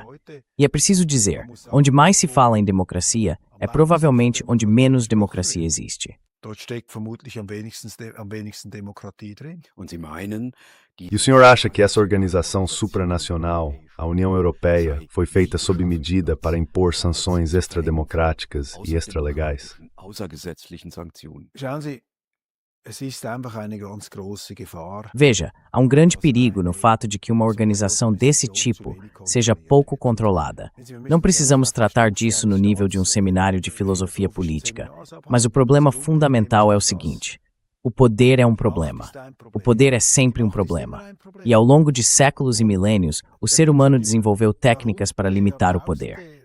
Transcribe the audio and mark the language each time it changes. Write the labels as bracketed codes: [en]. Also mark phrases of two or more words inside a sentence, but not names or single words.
[pt] E é preciso dizer, onde mais se fala em democracia, é provavelmente onde menos democracia existe. E o senhor acha que essa organização supranacional, a União Europeia, foi feita sob medida para impor sanções extrademocráticas e extralegais? [de] Es ist einfach eine ganz grosse Gefahr. [pt] Veja, há um grande perigo no fato de que uma organização desse tipo seja pouco controlada. Não precisamos tratar disso no nível de um seminário de filosofia política, mas o problema fundamental é o seguinte: o poder é um problema. O poder é sempre um problema. E ao longo de séculos e milênios, o ser humano desenvolveu técnicas para limitar o poder.